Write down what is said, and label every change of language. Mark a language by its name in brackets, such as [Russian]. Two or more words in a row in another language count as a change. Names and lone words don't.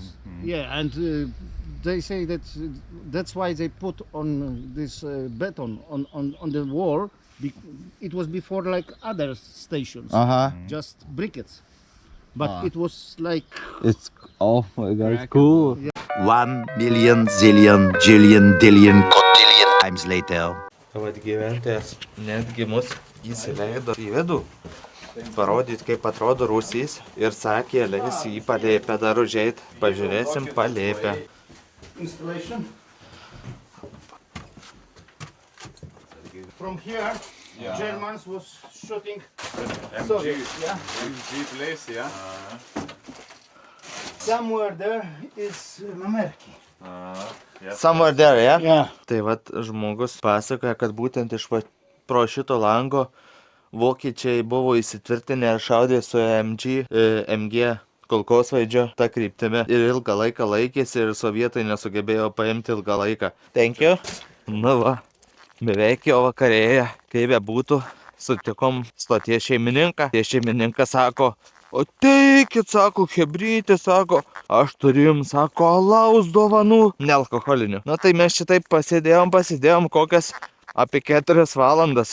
[English] Yeah, and they say that that's why they put on this beton on the wall. It was before like other stations, Aha. just briquettes, but it was like It's, oh my god, it's cool. 1 million zillion jillion dillion cotillion times later. [Lithuanian] Vat gyventojas netgi mus įsileido į vidų, parodyti kaip atrodo rūsys ir sakė, leis į palėpę dar užeit, pažiūrėsim palėpę. [English] installation. From here, Germans was shooting Soviets. Yeah. MG place, yeah. Somewhere there is Mamerki. Somewhere there, yeah? Yeah. [Lithuanian] Tai vat žmogus pasakoja, kad būtent iš pro šito lango vokiečiai buvo įsitvirtinę ir šaudė su MG kulkosvaidžio ta kryptimi ir ilgą laiką laikėsi ir sovietai nesugebėjo paimti ilgą laiką. [English] Thank you. [Lithuanian] Nu va, beveik jau vakarėja, kaip bebūtų, sutikom stoties šeimininką. Tie šeimininkas sako, ateikit, sako, chebrytė, sako, aš turiu jums, sako, alaus dovanų, nealkoholinių. Na tai mes šitaip pasėdėjom kokias apie 4 valandas.